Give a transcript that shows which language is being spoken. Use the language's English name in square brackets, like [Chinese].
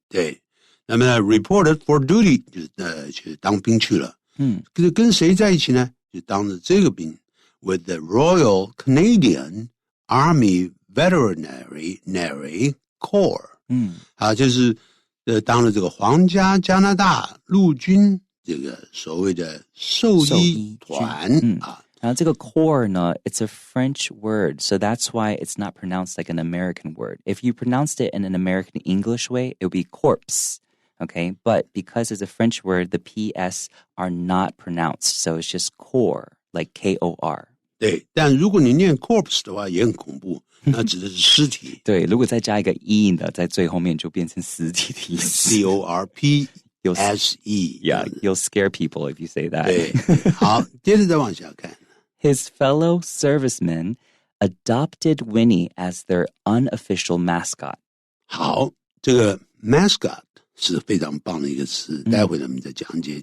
[Chinese] 对，那么呢 reported for duty 就是去当兵去了。跟谁在一起呢？就当着这个兵。 [English] with the Royal Canadian Army Veterinary Corps。 [Chinese] 就是当了这个皇家加拿大陆军这个所谓的兽医团 [English] 然后这个 core 呢 it's a French word, so that's why it's not pronounced like an American word. If you pronounced it in an American English way, it would be corpse, okay? But because it's a French word, the PS are not pronounced, so it's just core, like K-O-R. [Chinese] 对，但如果你念 corpse 的话也很恐怖，那指的是尸体。对，如果再加一个 e 呢，在最后面就变成死体的意思。 [English] C-O-R-P-S-E. Yeah, you'll scare people if you say that. [Chinese] 对，好，接着再往下看。 [English] His fellow servicemen adopted Winnie as their unofficial mascot. [Chinese] 好，这个 mascot 是非常棒的一个词，待会我们再讲解。